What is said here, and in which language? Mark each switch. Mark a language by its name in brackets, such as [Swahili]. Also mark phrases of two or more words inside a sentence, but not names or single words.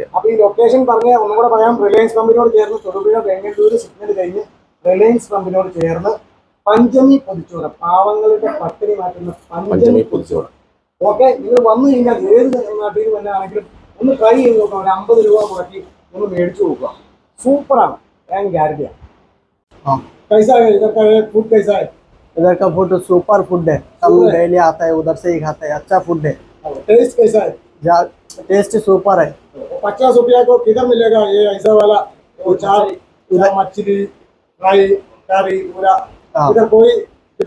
[Malayalam] അപ്പൊ ഈ ലൊക്കേഷൻ പറഞ്ഞ ഒന്നുകൂടെ പറയാം. റിലയൻസ് പമ്പിനോട് ചേർന്ന് തൊടുപുഴ ബംഗളൂരു സിഗ്നൽ കഴിഞ്ഞ് റിലയൻസ് പമ്പിനോട് ചേർന്ന് പഞ്ചമി പൊതിച്ചോറ്, പാവങ്ങളുടെ പട്ടിണി മാറ്റുന്ന പഞ്ചമി പൊതിച്ചോറ്. ഓക്കെ, നിങ്ങൾ വന്നു കഴിഞ്ഞാൽ ഏത് നാട്ടിൽ നിന്ന് തന്നെ ആണെങ്കിലും ഒന്ന് ട്രൈ ചെയ്ത് നോക്കാം. ഒരു 50 രൂപ മുടക്കി ഒന്ന് മേടിച്ചു നോക്കുക. സൂപ്പറാണ്, ഞാൻ ഗ്യാരണ്ടിയാണ്. [Hindi] फूड कैसा है? इधर का फूड [English] super food [Hindi] है. हम डेली आता है, उधर से ही खाते हैं. अच्छा फूड है. टेस्ट कैसा है? [English] taste super [Hindi] है. 50 रुपया को किधर मिलेगा ये ऐसा वाला? चार मछली फ्राई करी पूरा इधर कोई इधर